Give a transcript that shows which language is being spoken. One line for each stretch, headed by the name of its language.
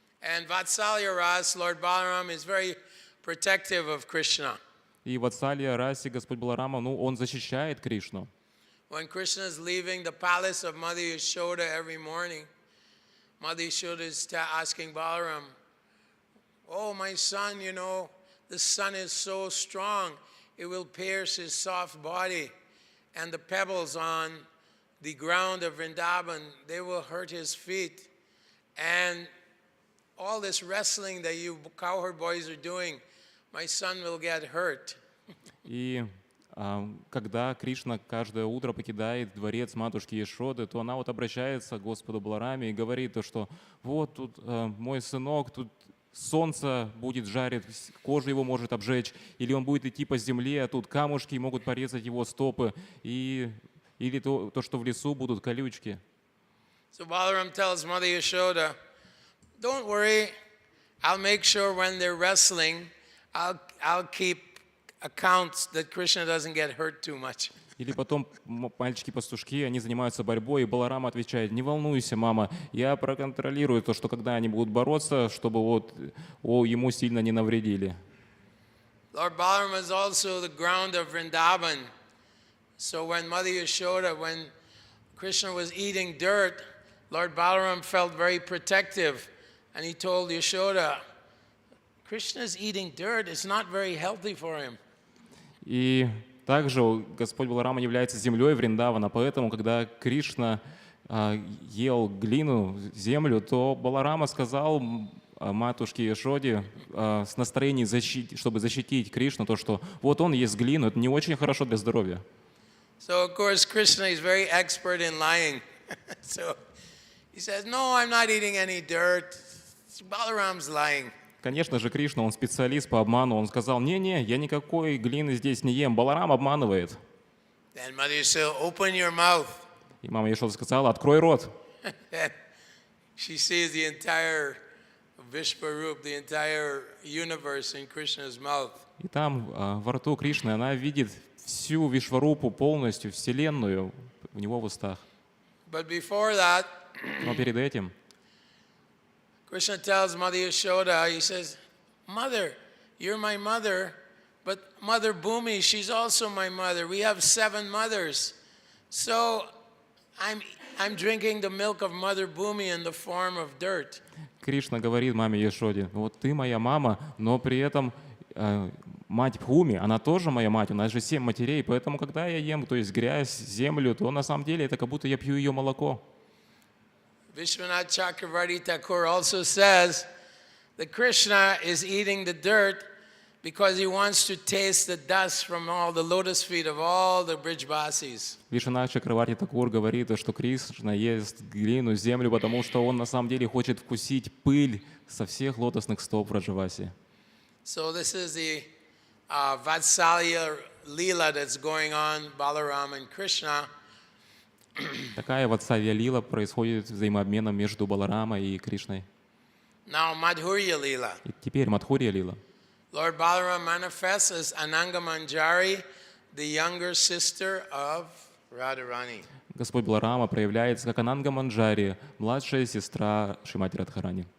English: And Vatsalya Ras, Lord Balaram is very protective of Krishna.
Russian: И в Ватсалья-расе Господь Баларама, Он защищает Кришну.
English: When Krishna is leaving the palace of Mother Yashoda every morning, Mother Yashoda is asking Balaram, "Oh, my son, you know, the sun is so strong, it will pierce his soft body, and the pebbles on the ground of Vrindavan, they will hurt his feet. And all this wrestling that you cowherd boys are doing, my son will get hurt."
Russian: И когда Кришна каждое утро покидает дворец матушки Яшоды, то она обращается к Господу Балараме и говорит, что вот тут мой сынок, тут солнце будет жарить, кожа его может обжечь, или он будет идти по земле, а тут камушки могут порезать его стопы, или то, что в лесу будут колючки.
English: So Balaram tells Mother Yashoda, "Don't worry, I'll make sure when they're wrestling, I'll keep accounts that Krishna doesn't get hurt too much."
Russian: Или потом мальчики-пастушки, они занимаются борьбой, и Баларама отвечает: "Не волнуйся, мама, я проконтролирую то, что когда они будут бороться, чтобы ему сильно не навредили."
English: Lord Balaram is also the ground of Vrindavan. So when Mother Yashoda, when Krishna was eating dirt, Lord Balaram felt very protective, and he told Yashoda, "Krishna's eating dirt, it's not very healthy for him."
Russian: И также Господь Баларама является землей Вриндавана, поэтому, когда Кришна ел глину, землю, то Баларама сказал матушке Яшоде с настроением, чтобы защитить Кришну, то, что вот он ест глину, это не очень хорошо для здоровья.
English: So of course Krishna is very expert in lying. So he says, "No, I'm not eating any dirt." Balaram's lying.
Russian: Конечно же, Кришна, он специалист по обману. Он сказал: "Не-не, я никакой глины здесь не ем. Баларам обманывает."
English: Then Mother Yashoda, "Open your mouth."
Russian: И мама Яшода сказала: "Открой рот."
English: And she sees the entire Vishwarup, the entire universe in Krishna's mouth.
Russian: И там во рту Кришны она видит всю Вишварупу полностью, вселенную у него в устах.
English: But before that,
Russian: Но перед этим
English: Krishna tells Mother Yashoda, he says, "Mother, you're my mother, but Mother Bhumi, she's also my mother. We have 7 mothers. So I'm drinking the milk of Mother Bhumi in the form of dirt."
Russian: Кришна говорит маме Яшоде: "Вот ты моя мама, но при этом мать Бхуми, она тоже моя мать, у нас же 7 матерей, поэтому когда я ем, то есть грязь, землю, то на самом деле это как будто я пью ее молоко."
English: Vishwanath Chakravarti Thakur also says that Krishna is eating the dirt because he wants to taste the dust from all the lotus feet of all the Brijvasis.
Russian: Вишванат Чакраварти Такур говорит, что Кришна ест глину, землю, потому что он на самом деле хочет вкусить пыль со всех лотосных стоп Браджаваси.
English: So this is the Vatsalya lila that's going on, Balaram and Krishna.
Russian: Такая вот савья-лила происходит взаимообменом между Баларамой и Кришной.
English: Now Madhurya Lila.
Russian: И теперь Мадхурья-лила.
English: Lord Balaram manifests as Ananga Manjari, the younger sister of Radharani.
Russian: Господь Баларама проявляется как Ананга Манджари, младшая сестра Шримати Радхарани.